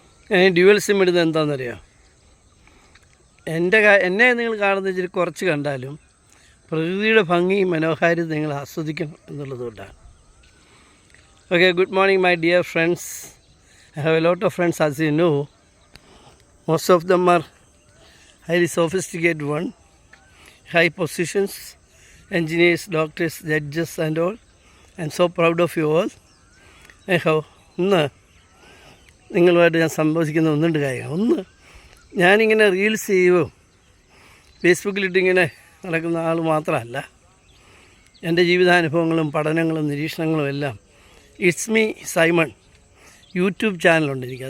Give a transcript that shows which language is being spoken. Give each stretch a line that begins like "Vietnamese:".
Malayalam: ഞാൻ dual SIM ഇടുന്നത് എന്താണെന്നറിയാം. എന്നെ നിങ്ങൾ കാണുന്ന ഇച്ചിരി കുറച്ച് കണ്ടാലും പ്രകൃതിയുടെ ഭംഗിയും മനോഹാരിത നിങ്ങൾ ആസ്വദിക്കണം എന്നുള്ളതുകൊണ്ടാണ്.
English: Okay, good morning my dear friends. I have a lot of friends, as you know. Most of them are highly sophisticated one, high positions, engineers, doctors, judges and all. I'm so proud of you all.
Malayalam: ഇന്ന് നിങ്ങളുമായിട്ട് ഞാൻ സംഭവിക്കുന്ന ഒന്നുണ്ട് കാര്യങ്ങൾ. ഒന്ന്, ഞാനിങ്ങനെ reels ചെയ്യുമോ ഫേസ്ബുക്കിലിട്ടിങ്ങനെ നടക്കുന്ന ആൾ മാത്രമല്ല, എൻ്റെ ജീവിതാനുഭവങ്ങളും പഠനങ്ങളും നിരീക്ഷണങ്ങളും എല്ലാം ഇറ്റ്സ് മീ സൈമൺ യൂട്യൂബ് ചാനലുണ്ട് എനിക്ക്.